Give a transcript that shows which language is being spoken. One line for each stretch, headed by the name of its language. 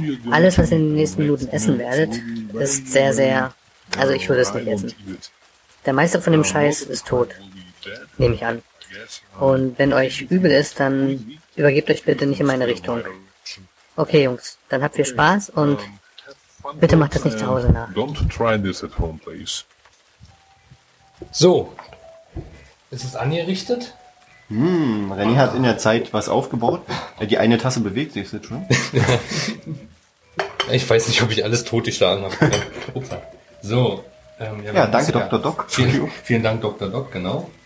German: Alles, was ihr in den nächsten Minuten essen werdet, ist sehr, sehr... Also ich würde es nicht essen. Der meiste von dem Scheiß ist tot, nehme ich an. Und wenn euch übel ist, dann übergebt euch bitte nicht in meine Richtung. Okay, Jungs, dann habt viel Spaß und bitte macht das nicht zu Hause nach.
English: Don't try this at home, please.
German: So, ist es angerichtet? René hat in der Zeit was aufgebaut. Die eine Tasse bewegt sich jetzt schon. Ich weiß nicht, ob ich alles totgeschlagen habe. So. Danke, Dr. Doc. Vielen Dank, Dr. Doc, genau.